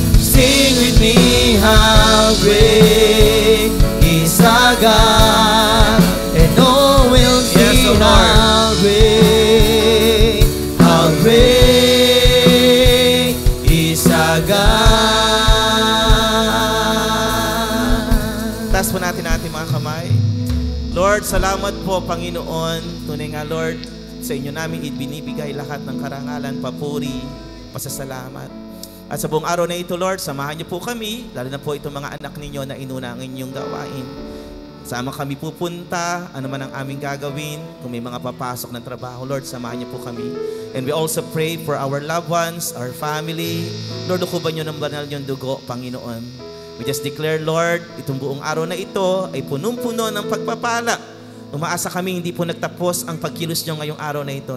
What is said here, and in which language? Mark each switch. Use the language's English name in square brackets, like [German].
[English] Sing with me, how great is our God, and all will see how great is our God. [Filipino] Taas po natin ang ating mga kamay. Lord, salamat po, Panginoon. Tunay nga, Lord, sa inyo namin ibinibigay lahat ng karangalan, papuri, pasasalamat. At sa buong araw na ito, Lord, samahan niyo po kami, lalo na po itong mga anak ninyo na inuna ang inyong gawain. Sama kami pupunta, ano man ang aming gagawin, kung may mga papasok ng trabaho, Lord, samahan niyo po kami. [English] And we also pray for our loved ones, our family. [Filipino] Lord, ukuban niyo ng banal niyong dugo, Panginoon. [English] We just declare, [Filipino] Lord, itong buong araw na ito ay punong-puno ng pagpapala. Umaasa kami, hindi po nagtapos ang pagkilos niyo ngayong araw na ito.